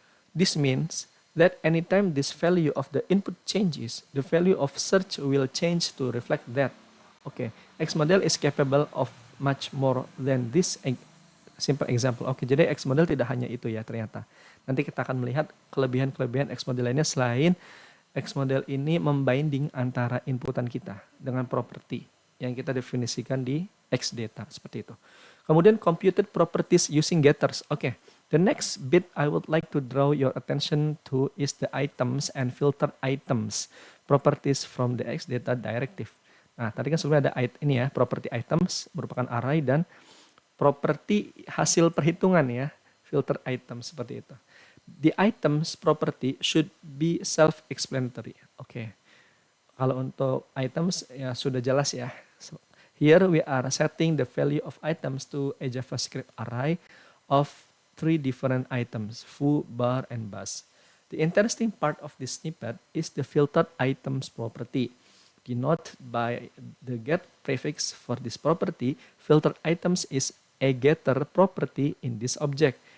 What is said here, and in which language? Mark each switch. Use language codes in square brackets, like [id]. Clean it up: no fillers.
[en] This means that anytime this value of the input changes, the value of search will change to reflect that. Oke, Xmodel is capable of much more than this simple example. [id] Oke, jadi Xmodel tidak hanya itu ya ternyata. Nanti kita akan melihat kelebihan-kelebihan Xmodel lainnya selain Xmodel ini membinding antara inputan kita dengan property yang kita definisikan di Xdata, seperti itu. [en] Kemudian computed properties using getters. Oke, the next bit I would like to draw your attention to is the items and filter items properties from the Xdata directive. [id] Nah, tadi kan sebelumnya ada ini ya, property items merupakan array dan properti hasil perhitungan ya, filter item seperti itu. [en] The items property should be self-explanatory. Oke. [id] Kalau untuk items ya sudah jelas ya. [en] So, here we are setting the value of items to a JavaScript array of 3 different items, foo, bar, and bus. The interesting part of this snippet is the filtered items property. Denoted by the get prefix for this property, filtered items is a getter property in this object.